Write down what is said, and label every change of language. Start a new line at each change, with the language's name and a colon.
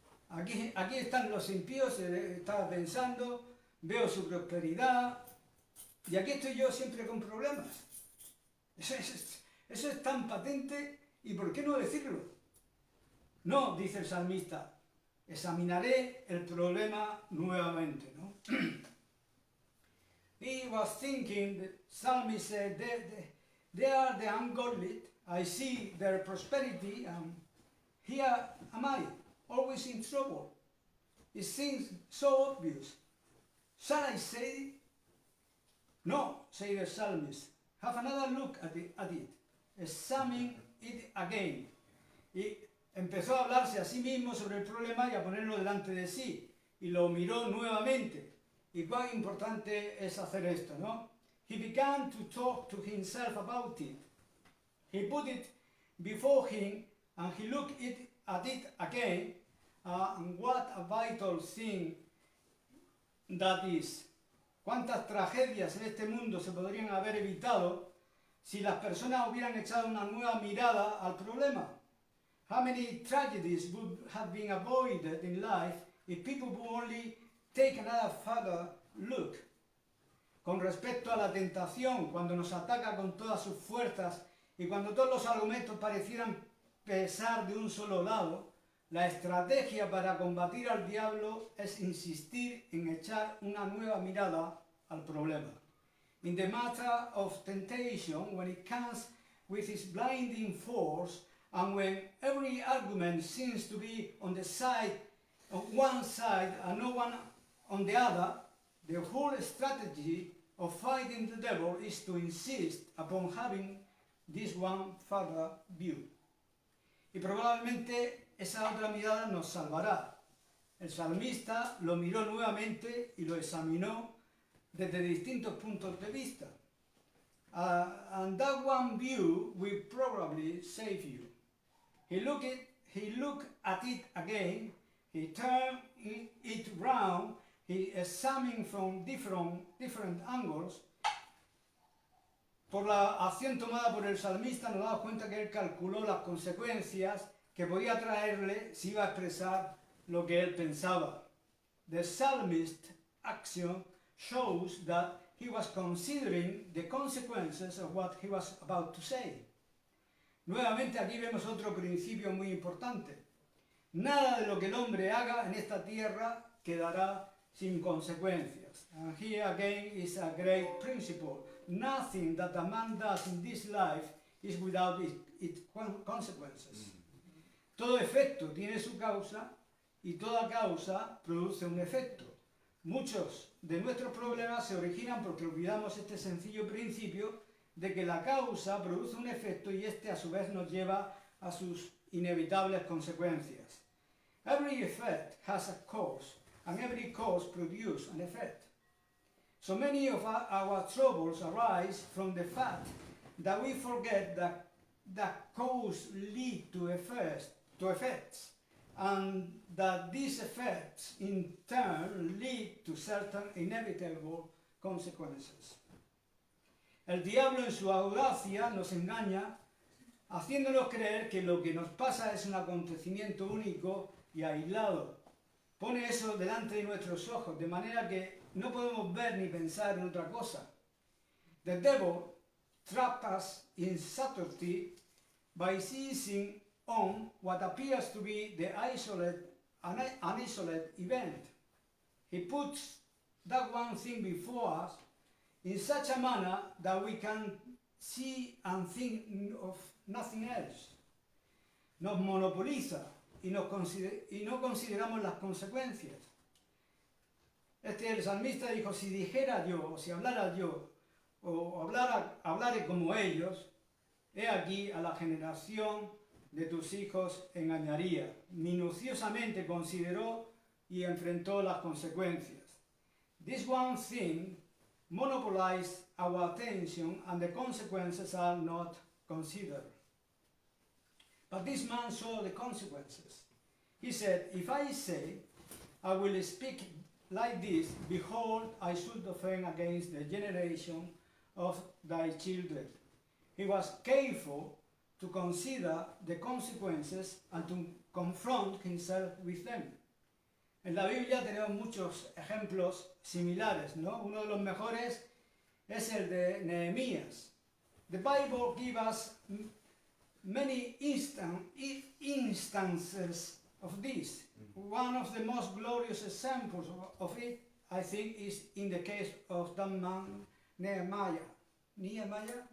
Spanish: Aquí están los impíos, estaba pensando, veo su prosperidad, y aquí estoy yo siempre con problemas. Eso es tan patente, ¿y por qué no decirlo? No, dice el salmista, examinaré el problema nuevamente, ¿no?
English: He was thinking, the psalmist said, they are the ungodly, I see their prosperity, and here am I, always in trouble. It seems so obvious. Shall I say it? No, say the psalmist. Have another look at it. Examine it again.
Spanish: Y empezó a hablarse a sí mismo sobre el problema y a ponerlo delante de sí. Y lo miró nuevamente. Y cuán importante es hacer esto, ¿no?
English: He began to talk to himself about it. He put it before him and he looked at it again. And what a vital thing that is.
Spanish: ¿Cuántas tragedias en este mundo se podrían haber evitado si las personas hubieran echado una nueva mirada al problema?
English: How many tragedies would have been avoided in life if people would only take another further look?
Spanish: Con respecto a la tentación, cuando nos ataca con todas sus fuerzas y cuando todos los argumentos parecieran pesar de un solo lado, la estrategia para combatir al diablo es insistir en echar una nueva mirada al problema.
English: In the matter of temptation, when it comes with its blinding force, and when every argument seems to be on one side and no one on the other, the whole strategy of fighting the devil is to insist upon having this one further view.
Spanish: Y probablemente esa otra mirada nos salvará. El salmista lo miró nuevamente y lo examinó desde distintos puntos de vista.
English: And that one view will probably save you. He looked at it again, he turned it round, he examined from different angles.
Spanish: Por la acción tomada por el salmista nos damos cuenta que él calculó las consecuencias que podía traerle si iba a expresar lo que él pensaba.
English: The psalmist's action shows that he was considering the consequences of what he was about to say.
Spanish: Nuevamente aquí vemos otro principio muy importante. Nada de lo que el hombre haga en esta tierra quedará sin consecuencias.
English: And here again is a great principle. Nothing that a man does in this life is without its consequences.
Spanish: Todo efecto tiene su causa y toda causa produce un efecto. Muchos de nuestros problemas se originan porque olvidamos este sencillo principio de que la causa produce un efecto y este a su vez nos lleva a sus inevitables consecuencias.
English: Every effect has a cause, and every cause produces an effect. So many of our troubles arise from the fact that we forget that cause lead to effects, and that these effects in turn lead to certain inevitable consequences.
Spanish: El diablo en su audacia nos engaña haciéndonos creer que lo que nos pasa es un acontecimiento único y aislado. Pone eso delante de nuestros ojos, de manera que no podemos ver ni pensar en otra cosa.
English: The devil traps us in subtlety by seizing on what appears to be an isolated event. He puts that one thing before us in such a manner that we can see and think of nothing else.
Spanish: Nos monopoliza y no consideramos las consecuencias. El salmista dijo, si dijera yo, o si hablara yo, o hablaré como ellos, he aquí a la generación de tus hijos engañaría. Minuciosamente consideró y enfrentó las consecuencias.
English: This one thing monopolized our attention and the consequences are not considered. But this man saw the consequences. He said, if I say, I will speak like this, behold, I should offend against the generation of thy children. He was careful to consider the consequences and to confront himself with them.
Spanish: En la Biblia tenemos muchos ejemplos similares, ¿no? Uno de los mejores es el de Nehemías.
English: The Bible gives us many instances of this. One of the most glorious examples of it, I think, is in the case of that man Nehemiah.